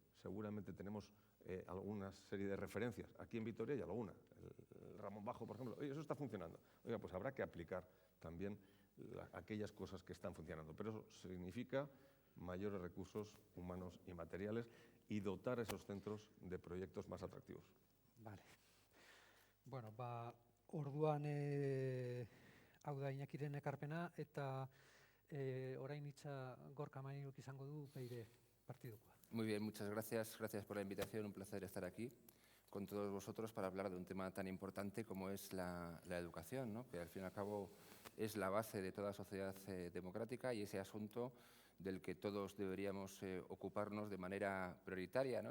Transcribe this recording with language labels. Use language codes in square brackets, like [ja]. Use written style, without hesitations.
[es] Seguramente tenemos alguna serie de referencias. Aquí en Vitoria hay alguna. El Ramón Bajo, por ejemplo. Oye, eso está funcionando. Oiga, pues habrá que aplicar también aquellas cosas que están funcionando. Pero eso significa mayores recursos humanos y materiales y dotar a esos centros de proyectos más atractivos. Vale. [eu] Bueno, orduan hau da Iñakiren ekarpena, eta orain hitza Gorka Marinuk izango du PIB partidukoa. [es] Muy bien, muchas gracias. Gracias por la invitación. Un placer estar aquí con todos vosotros para hablar de un tema tan importante como es la educación, ¿no? Que al fin y al cabo es la base de toda sociedad democrática, y ese asunto del que todos deberíamos ocuparnos de manera prioritaria, ¿no?